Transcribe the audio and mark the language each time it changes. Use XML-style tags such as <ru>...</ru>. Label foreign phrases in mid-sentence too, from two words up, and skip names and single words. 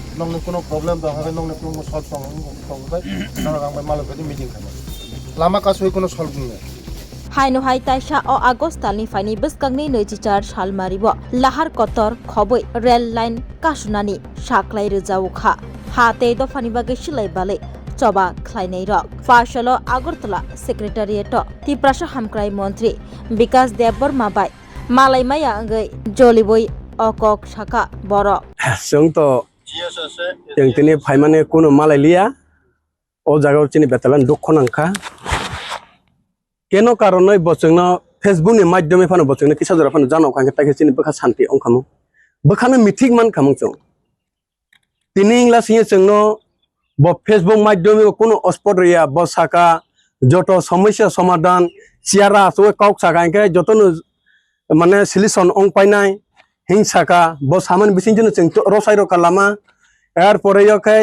<trp>nong kono problem da ha nong nong solve tong bai nang ang bai malo bedi meeting khana lama kasoi kono solve ne হাইনো হাই তাইসা ও আগস্টালনি ফাইনি বসকাংনি 24 সাল মারিব লাহার কতর খবই রেল লাইন কাশুনানি সাকলাই রোজাউখা হাতে দফানি বাগে সিলাই বালে চবা খ্লাইনাই রক ফাশল আগরতলা সেক্রেটারিয়েট তিপ্রাসা হামক্রাই মন্ত্রী বিকাশ দেববর্মা বাই মালাইমায়া গৈ জলিবই অকক শাখা বড়</trp> <brx>जों तो जों दिनै फाइमाने कोनो मालाय लिया ओ जागायाव दिनै बेतालान दुख नांखा केन कारनै बचोंनो फेसबुक नि माध्यमे फानो बचोंनो किसा जरा फानो जानाव खांके ताके दिनै बखा शान्ति अंखामो बखानो मिथिक मान खामो जों दिनै इंलासिए जोंनो ब फेसबुक माध्यमे कोनो अस्पट रिया बसाका जत समस्या समाधान सियारा सो काउक सागांके जतनो माने सल्यूशन अंपाइनाय हिंसाका ब सामान बिसिंजों जों रसायरो खालामा एर परे यखाय</brx>